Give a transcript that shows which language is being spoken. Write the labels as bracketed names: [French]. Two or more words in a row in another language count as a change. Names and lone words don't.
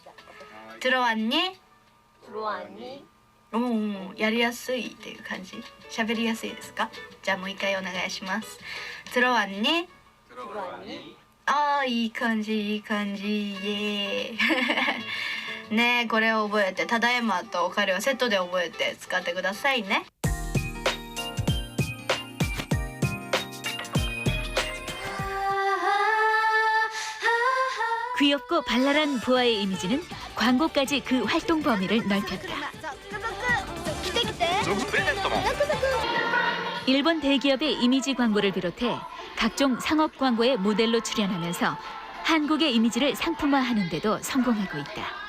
[Japanese] トゥラワニやりやすいっていう感じ喋りやすいですか。じゃあもう一回お願いします。トゥロワンにあーいい感じいい感じイエーイねえこれを覚えてただいまとおかえりはセットで覚えて使ってくださいね。 [Korean] 귀엽고 발랄한 보아의 이미지는 광고까지 그 활동 범위를 넓혔다. 일본 대기업의 이미지 광고를 비롯해 각종 상업 광고에 모델로 출연하면서 한국의 이미지를 상품화하는 데도 성공하고 있다.